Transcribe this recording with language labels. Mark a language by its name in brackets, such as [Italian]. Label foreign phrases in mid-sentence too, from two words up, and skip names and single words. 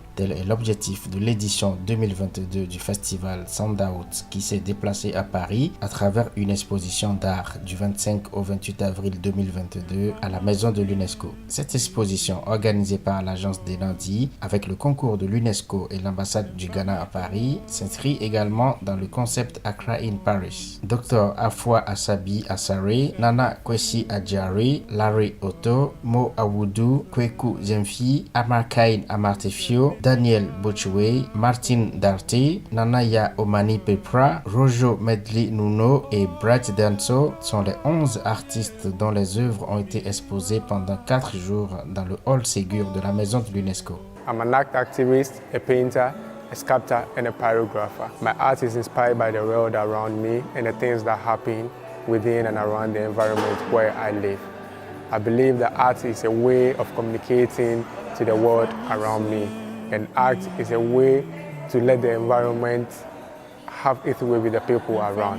[French] Tel est l'objectif de l'édition 2022 du festival Sound Out qui s'est déplacé à Paris à travers une exposition d'art du 25 au 28 avril 2022 à la Maison de l'UNESCO. Cette exposition, organisée par l'agence des lundis avec le concours de l'UNESCO et l'ambassade du Ghana à Paris, s'inscrit également dans le concept Accra in Paris. Dr Afua Asabi Asare, Nana Kwesi Adjari, Larry Otto, Mo Awudu, Kweku Zemfi, Amarkain Amartefio, Daniel Bochwe, Martin Darty, Nanaya Omani Pepra, Rojo Medli Nuno et Bright Danso sont les 11 artistes dont les œuvres ont été exposées pendant 4 jours dans le hall Ségur de la Maison de l'UNESCO. [English] I'm an art activist, a painter, a sculptor and a pyrographer. My art is inspired by the world around me and the things that happen within and around the environment where I live. I believe that art is a way of communicating to the world around me, and art is a way to let the environment have its way with the people around.